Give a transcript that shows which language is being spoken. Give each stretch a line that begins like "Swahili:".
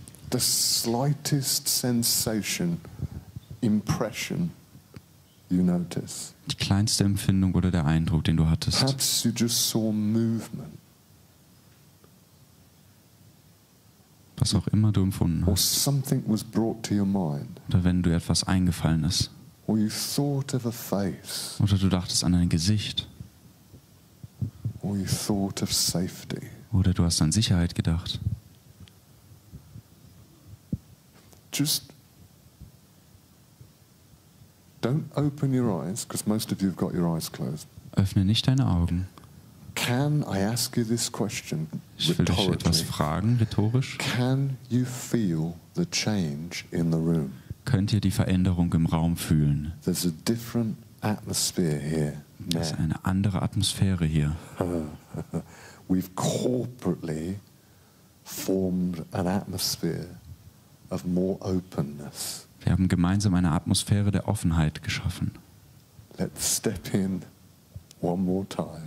English: The slightest sensation, impression you notice.
German: Die kleinste Empfindung oder der Eindruck, den du hattest.
English: Perhaps you just saw movement.
German: Was auch immer du empfunden
English: Or
German: hast.
English: something was brought to your mind.
German: Oder wenn dir etwas eingefallen ist.
English: Or you thought of a face.
German: Oder du dachtest an ein Gesicht.
English: Or you thought of safety.
German: Oder du hast an Sicherheit gedacht.
English: Just don't open your eyes, because most of you have got your eyes closed.
German: Öffne nicht deine Augen.
English: Can I ask you this question?
German: Ich will dich etwas fragen, rhetorisch.
English: Can you feel the change in the room?
German: Könnt ihr die Veränderung im Raum fühlen?
English: There's a different atmosphere here.
German: Es ist eine andere Atmosphäre hier.
English: We've corporately formed an atmosphere of more openness.
German: Wir haben gemeinsam eine Atmosphäre der Offenheit geschaffen.
English: Let's step in one more time.